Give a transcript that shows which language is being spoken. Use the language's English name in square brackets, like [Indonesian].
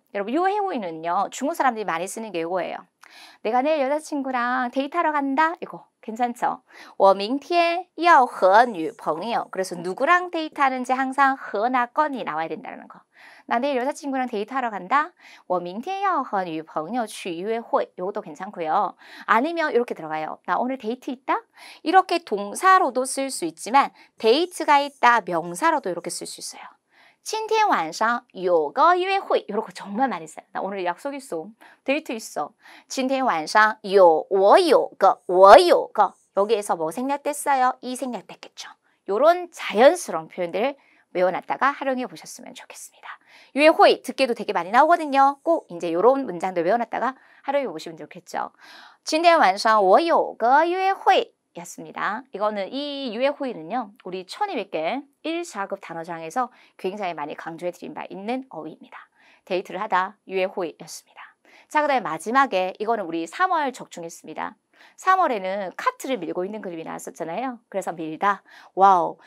[Korean] 여러분 유해호이는요 중국 사람들이 많이 쓰는 게 이거예요. 내가 내일 여자친구랑 데이트하러 간다. 이거 괜찮죠? [Chinese] 我明天要和女朋友. [Korean] 그래서 누구랑 데이트하는지 항상 和나 건이 나와야 된다는 거. 나 내일 여자친구랑 데이트하러 간다. [Chinese] 我明天要和女朋友去约会. [Korean] 이것도 괜찮고요. 아니면 이렇게 들어가요. 나 오늘 데이트 있다? 이렇게 동사로도 쓸 수 있지만 데이트가 있다 명사로도 이렇게 쓸 수 있어요. [Chinese] 今天晚上有个约会 [Korean] 이런 거 정말 많이 써요. 나 오늘 약속 있어. 데이트 있어. [Chinese] 今天晚上我有个 [Korean] 여기에서 뭐 생략됐어요? 이 생략됐겠죠. 요런 자연스러운 표현들을 외워놨다가 활용해 보셨으면 좋겠습니다. 유해호이 듣기도 되게 많이 나오거든요. 꼭 이제 요런 문장들 외워놨다가 활용해 보시면 좋겠죠. [Chinese] 今天晚上我有个约会 [Korean] 였습니다. 이거는 이 유해호이는요. 우리 1200개 1, 4급 단어장에서 굉장히 많이 강조해 드린 바 있는 어휘입니다. 데이트를 하다 유해호이였습니다. 자, 그 다음에 마지막에 이거는 우리 3월 적중했습니다. 3월에는 카트를 밀고 있는 그림이 나왔었잖아요. 그래서 밀다. 와우.